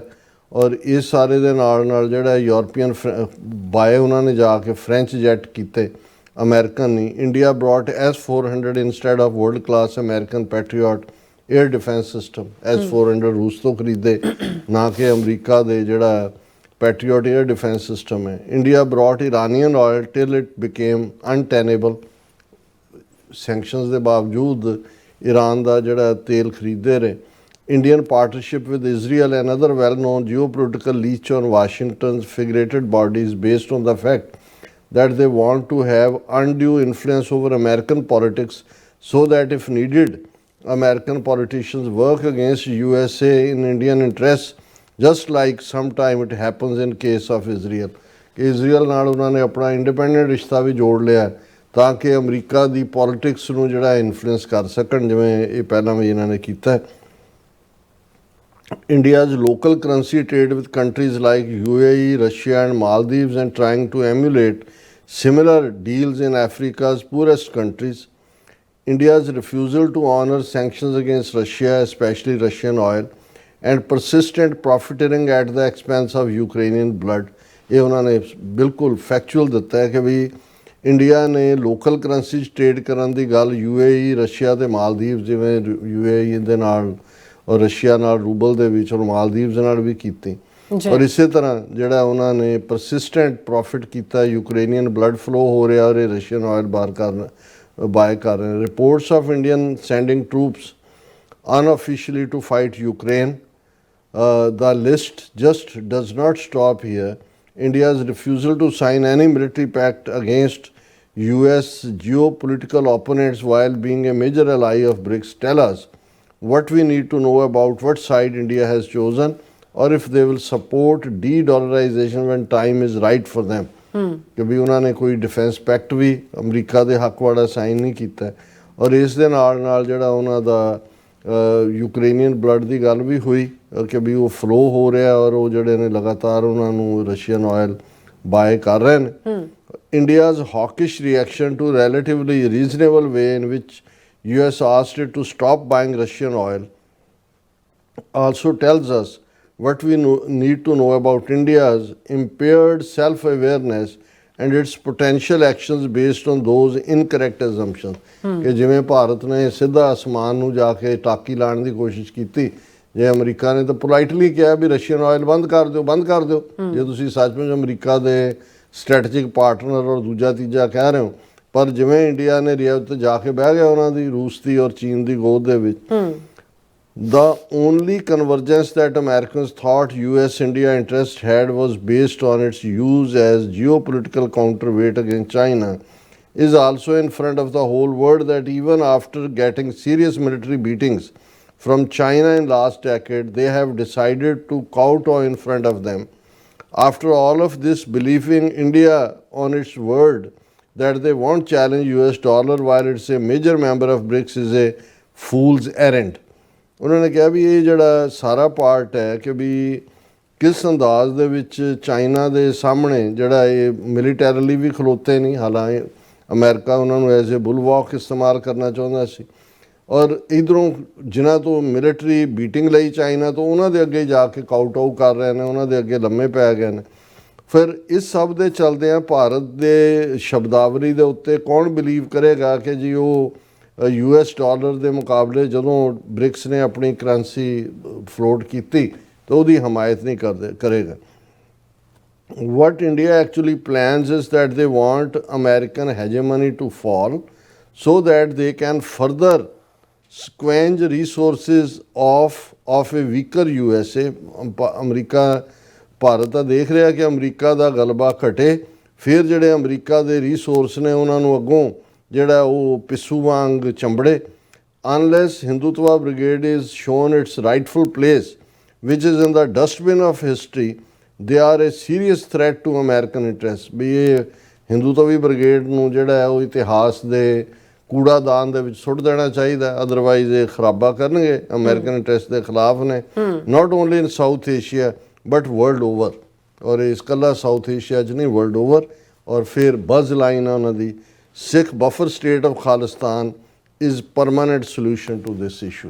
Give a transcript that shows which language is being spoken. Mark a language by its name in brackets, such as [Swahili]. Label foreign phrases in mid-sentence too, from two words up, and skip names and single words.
[Punjabi] ਔਰ ਇਸ ਸਾਰੇ ਦੇ ਨਾਲ ਜਿਹੜਾ [English] European buy [Punjabi] ਉਹਨਾਂ ਨੇ ਜਾ ਕੇ [English] French jet [Punjabi] ਕੀਤੇ, ਅਮਰੀਕਨ ਨਹੀਂ। [English] India brought S-400 instead of world class American Patriot air defense system. [Punjabi] S-400 ਰੂਸ ਤੋਂ ਖਰੀਦੇ, ਨਾ ਕਿ ਅਮਰੀਕਾ ਦੇ ਜਿਹੜਾ [English] Patriot air defense system [Punjabi] है। [English] India brought Iranian oil till it became untenable। [Punjabi] Sanctions ਦੇ ਬਾਵਜੂਦ ईरान ਦਾ ਜਿਹੜਾ ਤੇਲ ਖਰੀਦਦੇ ਰਹੇ। [English] Indian partnership with Israel, another well-known geopolitical leech on Washington's figurated bodies based on the fact that they want to have undue influence over American politics so that if needed, American politicians work against USA in Indian interests, just like sometime it happens in case of Israel। [Punjabi] ਕਿ ਇਜ਼ਰਾਈਲ ਨਾਲ ਉਹਨਾਂ ਨੇ ਆਪਣਾ ਇੰਡੀਪੈਂਡੈਂਟ ਰਿਸ਼ਤਾ ਵੀ ਜੋੜ ਲਿਆ ਤਾਂ ਕਿ ਅਮਰੀਕਾ ਦੀ ਪੋਲੀਟਿਕਸ ਨੂੰ ਜਿਹੜਾ ਇਨਫਲੂਐਂਸ ਕਰ ਸਕਣ, ਜਿਵੇਂ ਇਹ ਪਹਿਲਾਂ ਵੀ ਇਹਨਾਂ ਨੇ ਕੀਤਾ। [English] India's local currency trade with countries like UAE, Russia and Maldives and trying to emulate similar deals in Africa's poorest countries. India's refusal to honor sanctions against Russia, especially Russian oil, and persistent profiteering at the expense of Ukrainian blood। [Punjabi] ਇਹ ਉਹਨਾਂ ਨੇ ਬਿਲਕੁਲ ਫੈਕਚੁਅਲ ਦਿੱਤਾ ਹੈ ਕਿ ਵੀ ਇੰਡੀਆ ਨੇ [English] local currency [Punjabi] 'ਚ ਟ੍ਰੇਡ ਕਰਨ ਦੀ ਗੱਲ UAE, ਰਸ਼ੀਆ ਅਤੇ ਮਾਲਦੀਵ, ਜਿਵੇਂ UAE ਦੇ ਨਾਲ ਔਰ ਰਸ਼ੀਆ ਨਾਲ ਰੂਬਲ ਦੇ ਵਿੱਚ ਔਰ ਮਾਲਦੀਵ ਦੇ ਨਾਲ ਵੀ ਕੀਤੀ। ਔਰ ਇਸੇ ਤਰ੍ਹਾਂ ਜਿਹੜਾ ਉਹਨਾਂ ਨੇ [English] persistent profit [Punjabi] ਕੀਤਾ, [English] Ukrainian blood flow [Punjabi] ਹੋ ਰਿਹਾ ਔਰ ਇਹ [English] Russian oil buy [Punjabi] ਕਰ ਰਹੇ। [English] reports of Indian sending troops unofficially to fight Ukraine. The list just does not stop here. India's refusal to sign any military pact against US geopolitical opponents while being a major ally of BRICS tell us what we need to know about what side India has chosen or if they will support de-dollarization when time is right for them। [Punjabi] ਕਿ ਵੀ ਉਹਨਾਂ ਨੇ ਕੋਈ [English] defense pact [Punjabi] ਵੀ ਅਮਰੀਕਾ ਦੇ ਹੱਕ ਵਾਲਾ ਸਾਈਨ ਨਹੀਂ ਕੀਤਾ। ਔਰ ਇਸ ਦੇ ਨਾਲ ਜਿਹੜਾ ਉਹਨਾਂ ਦਾ [English] Ukrainian blood [Punjabi] ਦੀ ਗੱਲ ਵੀ ਹੋਈ ਕਿ ਵੀ ਉਹ ਫਲੋ ਹੋ ਰਿਹਾ ਔਰ ਉਹ ਜਿਹੜੇ ਨੇ ਲਗਾਤਾਰ ਉਹਨਾਂ ਨੂੰ [English] Russian oil buy [Punjabi] ਕਰ ਰਹੇ ਨੇ। [English] India's hawkish reaction to relatively reasonable way in which US asked it to stop buying Russian oil also tells us what we need to know about India's impaired self-awareness and its potential actions based on those incorrect assumptions [Punjabi] ਕਿ ਜਿਵੇਂ ਭਾਰਤ ਨੇ ਸਿੱਧਾ ਅਸਮਾਨ ਨੂੰ ਜਾ ਕੇ ਟਾਕੀ ਲਾਉਣ ਦੀ ਕੋਸ਼ਿਸ਼ ਕੀਤੀ, ਜੇ ਅਮਰੀਕਾ ਨੇ ਤਾਂ ਪੋਲਾਈਟਲੀ ਕਿਹਾ ਵੀ [English] Russian oil [Punjabi] ਬੰਦ ਕਰ ਦਿਓ ਜੇ ਤੁਸੀਂ ਸੱਚਮੁੱਚ ਅਮਰੀਕਾ ਦੇ [English] strategic partner [Punjabi] ਔਰ ਦੂਜਾ ਤੀਜਾ ਕਹਿ ਰਹੇ ਹੋ। ਪਰ ਜਿਵੇਂ ਇੰਡੀਆ ਨੇ ਰਿਆਇਤ ਜਾ ਕੇ ਬਹਿ ਗਿਆ ਉਹਨਾਂ ਦੀ ਰੂਸ ਦੀ ਔਰ ਚੀਨ ਦੀ ਗੋਦ ਦੇ ਵਿੱਚ। [English] The only convergence that Americans thought US-India interest had was based on its use as geopolitical counterweight against China is also in front of the whole world, that even after getting serious military beatings from China in last decade, they have decided to kowtow in front of them. After all of this, believing India on its word that they won't challenge US dollar while it's a major member of BRICS is a fool's errand. [Punjabi] ਉਹਨਾਂ ਨੇ ਕਿਹਾ ਵੀ ਇਹ ਜਿਹੜਾ ਸਾਰਾ ਪਾਰਟ ਹੈ ਕਿ ਵੀ ਕਿਸ ਅੰਦਾਜ਼ ਦੇ ਵਿੱਚ ਚਾਈਨਾ ਦੇ ਸਾਹਮਣੇ ਜਿਹੜਾ ਇਹ ਮਿਲੀਟੈਰਲੀ ਵੀ ਖਲੋਤੇ ਨਹੀਂ, ਹਾਲਾਂਕਿ ਅਮਰੀਕਾ ਉਹਨਾਂ ਨੂੰ [English] as a bulwark [Punjabi] ਇਸਤੇਮਾਲ ਕਰਨਾ ਚਾਹੁੰਦਾ ਸੀ, ਔਰ ਇੱਧਰੋਂ ਜਿਨ੍ਹਾਂ ਤੋਂ [English] military beating [Punjabi] ਲਈ ਚਾਈਨਾ ਤੋਂ ਉਹਨਾਂ ਦੇ ਅੱਗੇ ਜਾ ਕੇ ਕਾਊਟ ਕਰ ਰਹੇ ਨੇ, ਉਹਨਾਂ ਦੇ ਅੱਗੇ ਲੰਮੇ ਪੈ ਗਏ ਨੇ। ਫਿਰ ਇਸ ਸਭ ਦੇ ਚਲਦਿਆਂ ਭਾਰਤ ਦੇ ਸ਼ਬਦਾਵਲੀ ਦੇ ਉੱਤੇ ਕੌਣ ਬਿਲੀਵ ਕਰੇਗਾ ਕਿ ਜੀ ਉਹ US ਡਾਲਰ ਦੇ ਮੁਕਾਬਲੇ ਜਦੋਂ ਬ੍ਰਿਕਸ ਨੇ ਆਪਣੀ [English] currency float [Punjabi] ਕੀਤੀ ਤਾਂ ਉਹਦੀ ਹਮਾਇਤ ਨਹੀਂ ਕਰੇਗਾ। [English] What India actually plans is that they want American hegemony to fall so that they can further squander resources of a weaker USA। [Punjabi] ਅਮਰੀਕਾ ਭਾਰਤ ਤਾਂ ਦੇਖ ਰਿਹਾ ਕਿ ਅਮਰੀਕਾ ਦਾ ਗਲਬਾ ਘਟੇ, ਫਿਰ ਜਿਹੜੇ ਅਮਰੀਕਾ ਦੇ ਰਿਸੋਰਸ ਨੇ ਉਹਨਾਂ ਨੂੰ ਅੱਗੋਂ ਜਿਹੜਾ ਉਹ ਪਿੱਸੂ ਵਾਂਗ ਚੰਬੜੇ। [English] Unless Hindutva brigade is shown its rightful place, which is in the dustbin of history, they are a serious threat to American interests। [Punjabi] ਵੀ ਇਹ ਹਿੰਦੂਤਵੀ ਬ੍ਰਿਗੇਡ ਨੂੰ ਜਿਹੜਾ ਹੈ ਉਹ ਇਤਿਹਾਸ ਦੇ ਕੂੜਾਦਾਨ ਦੇ ਵਿੱਚ ਸੁੱਟ ਦੇਣਾ ਚਾਹੀਦਾ, ਅਦਰਵਾਈਜ਼ ਇਹ ਖਰਾਬਾ ਕਰਨਗੇ, [English] American interest [Punjabi] ਦੇ ਖਿਲਾਫ ਨੇ, [English] not only in South Asia but world over. [Punjabi] ਔਰ ਇਸ ਇਕੱਲਾ ਸਾਊਥ ਏਸ਼ੀਆ 'ਚ ਨਹੀਂ, [English] world over. [Punjabi] ਔਰ ਫਿਰ [English] buzz line [Punjabi] ਆ ਉਹਨਾਂ ਦੀ, [English] Sikh buffer state of Khalistan is permanent solution to this issue.